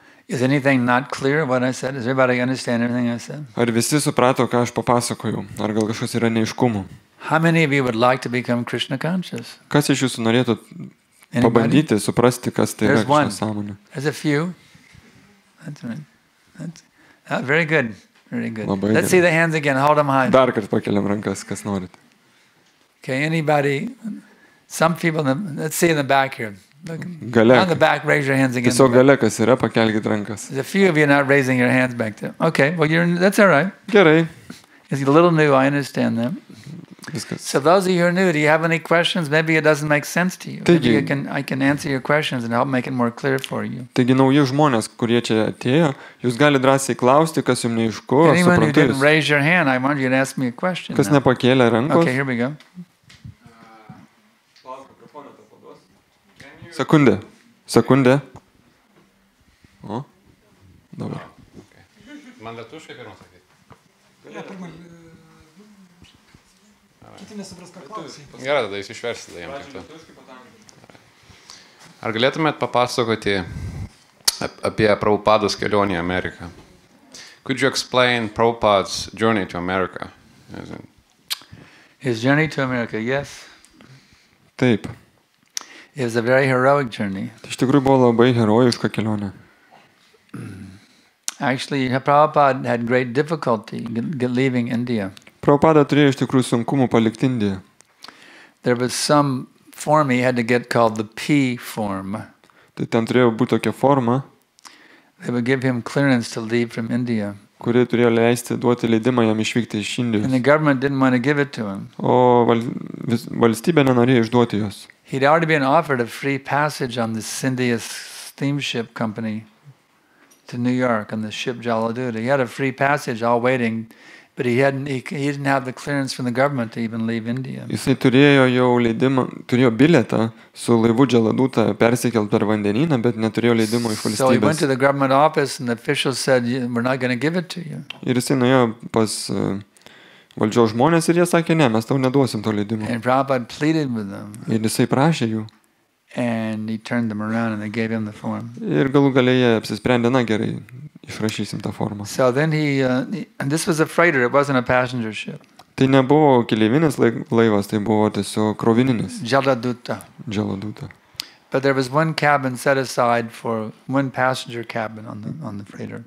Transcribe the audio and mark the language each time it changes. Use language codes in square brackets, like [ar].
[en] Is anything not clear what I said? Does everybody understand everything I said? [lt] Ar visi suprato, ką aš papasakojau? Ar gal kažkas yra neiškumų? [en] How many of you would like to become Krishna conscious? [lt] Kas iš jūsų norėtų [en] Anybody? [lt] pabandyti, suprasti, kas tai yra [en] There's one. [lt] Krishna sąmonė? [en] There's a few. That's right. Very good. Very good. [lt] Labai [en] Let's [lt] gerai. [en] see the hands again. Hold them high. [lt] Dar kartą pakeliam rankas, kas norit. [en] Okay, anybody? Some people, let's see in the back here. Look, [lt] Gale. [en] on the back, raise your hands again. [lt] Tiesiog gale, kas yra, pakelkit rankas. [en] There's a few of you not raising your hands back there. Okay, well, that's all right. [lt] Gerai. [en] It's a little new, I understand that. [lt] Viskas. [en] So those of you who are new, do you have any questions? Maybe it doesn't make sense to you. Maybe I can answer your questions and help make it more clear for you. [lt] Taigi nauji žmonės, kurie čia atėjo, jūs galite drąsiai klausti, kas jums neaišku, aš [en] Anyone who [lt] suprantu [en] didn't [lt] jūs. [en] raise your hand, I want you to ask me a question. [lt] Kas [en] now. [lt] nepakėlė rankos. [en] Okay, here we go. [lt] Sekundė. O, dabar. Man lietuviškai pirmą sakyti. Kiti nesupras, ką klausai. Gerai, tada jūs išversite jam kartu. Ar galėtumėt papasakoti apie Prabhupados kelionę į Ameriką? [en] Could you explain Prabhupada's journey to America? His journey to America, yes. [lt] Taip. [en] It was a very heroic journey. [lt] Iš tikrųjų buvo labai herojiška kelionė. [en] Actually, Prabhupada had great difficulty leaving India. [lt] Prabhupada turėjo iš tikrųjų sunkumų palikti Indiją. [en] There was some form he had to get called the P form. [lt] Tai ten turėjo būti tokia forma, [en] They would give him clearance to leave from India. [lt] kuri turėjo leisti duoti leidimą jam išvykti iš [en] And the [lt] Indijos. [en] government didn't want to give it to him. [lt] O valstybė nenorėjo išduoti jos. [en] He'd already been offered a free passage on the Scindia steamship company to New York on the ship Jaladuta. He had a free passage all waiting, but he didn't have the clearance from the government to even leave India. [lt] Jisai turėjo jau leidimą, turėjo bilietą su laivu Jaladuta persikelt per vandenyną, bet neturėjo leidimo iš [en] So he went to [lt] valstybės. [en] the government office and the officials said, we're not going to give it to you. [lt] Ir jisai nuėjo pas valdžios žmonės ir jie sakė, ne, mes tau neduosim to leidimo. [en] And Prabhupada pleaded with them. [lt] Ir jisai prašė jų. [en] And he turned them around and they gave him the form. [lt] Ir galų gale jie apsisprendė, na gerai, išrašysim tą formą. [en] So then and this was a freighter, it wasn't a passenger ship. [lt] Tai nebuvo keleivinis laivas, tai buvo tiesiog krovininis Jaladuta. Jaladuta. [en] But there was one cabin set aside for one passenger cabin on the freighter.